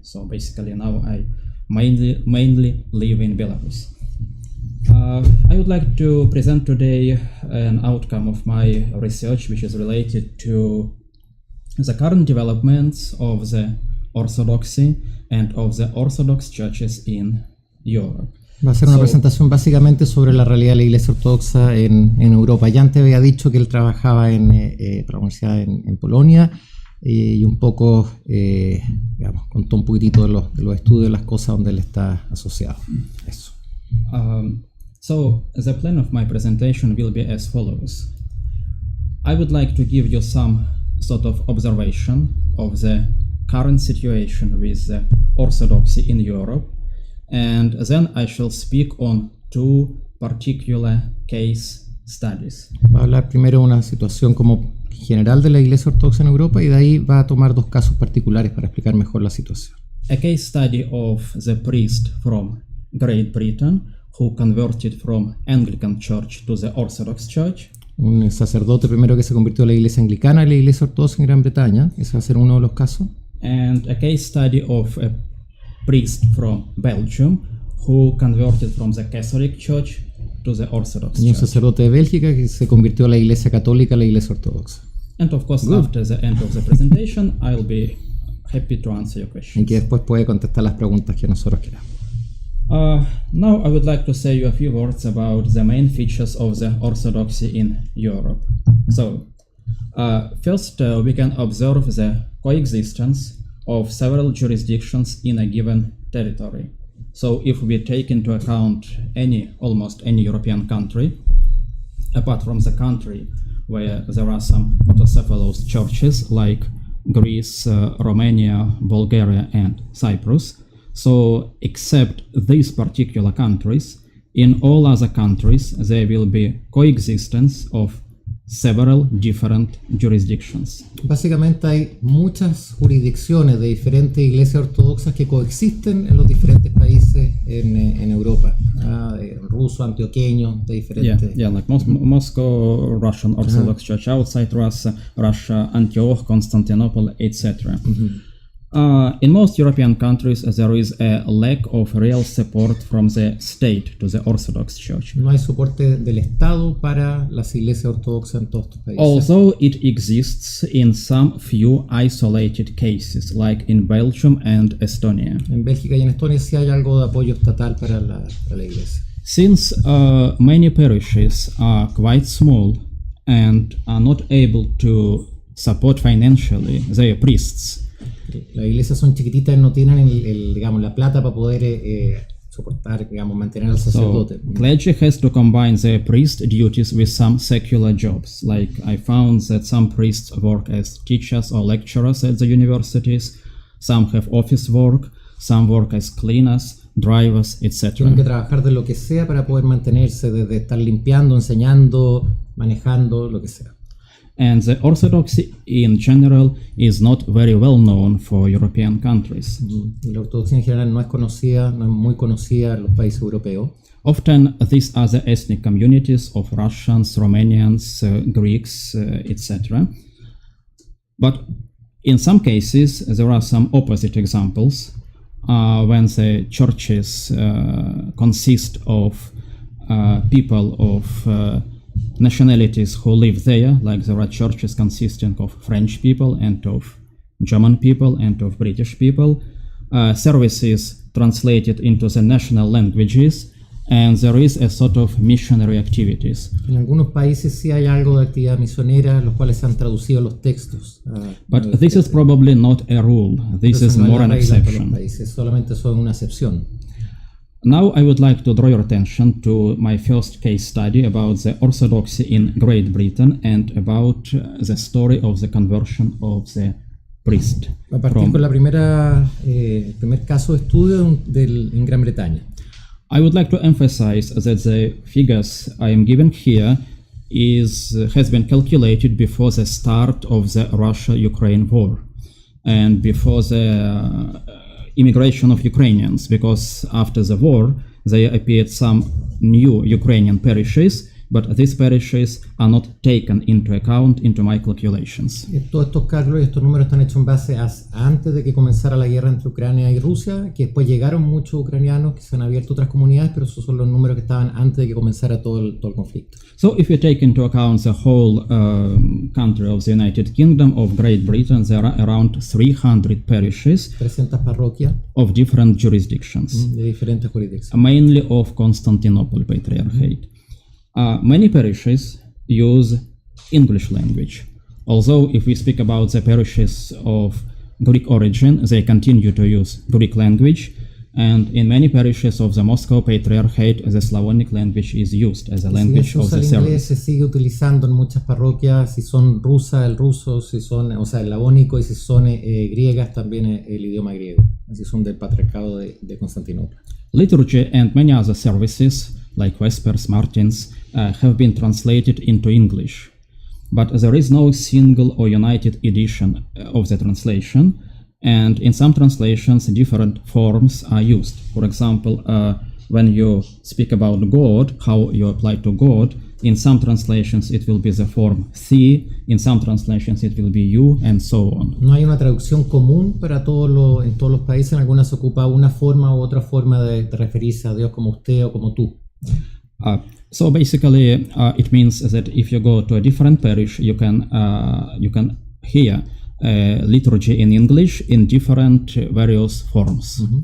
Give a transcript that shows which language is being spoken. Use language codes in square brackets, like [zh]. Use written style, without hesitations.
[en] So basically now I mainly live in Belarus. I would like to present today an outcome of my research, which is related to the current developments of the Orthodoxy and of the Orthodox churches in Europe. [es] Va a ser una presentación básicamente sobre la realidad de la Iglesia Ortodoxa en Europa. Ya antes había dicho que él trabajaba en la universidad en Polonia y un poco, digamos, contó un poquitito de los estudios, de las cosas donde él está asociado. Eso. [en] So the plan of my presentation will be as follows. I would like to give you some sort of observation of the current situation with the Orthodoxy in Europe, and then I shall speak on two particular case studies. [es] Va a hablar primero de una situación como general de la Iglesia Ortodoxa en Europa y de ahí va a tomar dos casos particulares para explicar mejor la situación. [en] A case study of the priest from Great Britain who converted from Anglican Church to the Orthodox Church. [es] Un sacerdote primero que se convirtió de la Iglesia Anglicana a la Iglesia Ortodoxa en Gran Bretaña. Ese va a ser uno de los casos. [en] And a case study of a priest from Belgium who converted from the Catholic Church to the Orthodox Church. [es] Y un sacerdote de Bélgica que se convirtió de la Iglesia Católica a la Iglesia Ortodoxa. [en] And of course, after the end of the presentation, I'll be happy to answer your questions. [es] Y que después puede contestar las preguntas que nosotros queramos. [en] Now I would like to say you a few words about the main features of the Orthodoxy in Europe. So, first we can observe the coexistence of several jurisdictions in a given territory. So if we take into account almost any European country, apart from the country where there are some autocephalous churches like Greece, Romania, Bulgaria and Cyprus, so except these particular countries, in all other countries there will be coexistence of several different jurisdictions. [es] Básicamente hay muchas jurisdicciones de diferentes iglesias ortodoxas que coexisten en los diferentes países en Europa. Ruso, antioqueño, de diferentes... [en] Yeah, like Moscow, Russian Orthodox Church outside Russia, Antioch, Constantinople, etc. In most European countries, there is a lack of real support from the state to the Orthodox Church. [es] No hay soporte del Estado para las iglesias ortodoxas en todos estos países. [en] Although it exists in some few isolated cases, like in Belgium and Estonia. [es] En Bélgica y en Estonia sí hay algo de apoyo estatal para la iglesia. [en] Since many parishes are quite small and are not able to support financially their priests, [es] las iglesias son chiquititas y no tienen digamos, la plata para poder soportar, digamos, mantener al sacerdote. [en] So, clergy has to combine their priest duties with some secular jobs. Like I found that some priests work as teachers or lecturers at the universities, some have office work, some work as cleaners, drivers, etc. [es] Tienen que trabajar de lo que sea para poder mantenerse, desde estar limpiando, enseñando, manejando, lo que sea. [en] And the Orthodoxy in general is not very well known for European countries. [es] La ortodoxia en general no es muy conocida en los países europeos. [en] Often these are the ethnic communities of Russians, Romanians, Greeks, etc. But in some cases there are some opposite examples when the churches consist of people of nationalities who live there, like there are churches consisting of French people and of German people and of British people, services translated into the national languages, and there is a sort of missionary activities. [es] En algunos países sí hay algo de actividad misionera, los cuales se han traducido los textos. [en] But this is probably not a rule. This is more an exception. [es] Solamente son una excepción. [en] Now I would like to draw your attention to my first case study about the Orthodoxy in Great Britain and about the story of the conversion of the priest. [es] A partir con el primer caso de estudio en Gran Bretaña. [en] I would like to emphasize that the figures I am given here has been calculated before the start of the Russia-Ukraine war and before the immigration of Ukrainians, because after the war there appeared some new Ukrainian parishes but these parishes are not taken into account into my calculations. [es] Todos estos cálculos y estos números están hechos en base a antes de que comenzara la guerra entre Ucrania y Rusia, que después llegaron muchos ucranianos que se han abierto otras comunidades, pero esos son los números que estaban antes de que comenzara todo el conflicto. [en] So if you take into account the whole country of the United Kingdom of Great Britain, there are around 300 parishes [es] 300 parroquias [en] of different jurisdictions, [es] de diferentes jurisdicciones. [en] mainly of Constantinople Patriarchate. Many parishes use English language, although if we speak about the parishes of Greek origin, they continue to use Greek language, and in many parishes of the Moscow Patriarchate, the Slavonic language is used as a language of the [es] El inglés [en] service. [es] se sigue utilizando en muchas parroquias, si son rusas, el ruso, si son, o sea, el slavónico, y si son griegas, también el idioma griego, si son del Patriarcado de Constantinopla. [en] Liturgy and many other services, like Vespers, Martins, have been translated into English, but there is no single or united edition of the translation, and in some translations different forms are used. For example, when you speak about God, how you apply to God, in some translations it will be the form thee, in some translations it will be you, and so on. [es] No hay una traducción común para en todos los países. En algunas se ocupa una forma u otra forma de referirse a Dios como usted o como tú. [en] So basically, it means that if you go to a different parish, you can hear liturgy in English in different various forms.